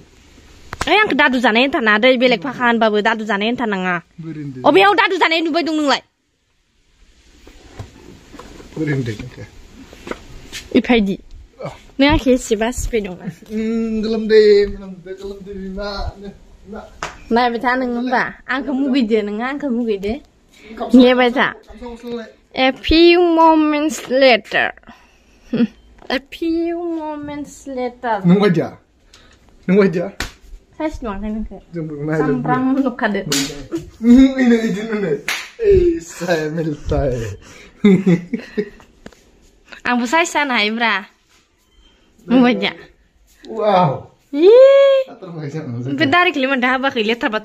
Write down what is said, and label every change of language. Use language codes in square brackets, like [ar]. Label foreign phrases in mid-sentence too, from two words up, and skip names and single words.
[brx] आंखौ दादु जानाय होनथारना दै बेलेग फाखा होनबाबो दादु जानाय होनथारनाङा अबेयाव दादु जानाय नुबाय दं नोंलाय इफायदि नों आंखौ एसेबा सिफाय दंना गोलोमदै नायबाय था नों होनबा आंखौ मुगैदो नोङो आंखौ मुगैदो नेबाय था [en] A few moments later [brx] नों बायदिया साइस नुवाखै नोंखौ सामब्राम नुखादो आंबो साइस जानो हायोब्रा नुबायदिया बे दारिखौलाय मानोथो हाबाखै लेथ्रा बाथ्रा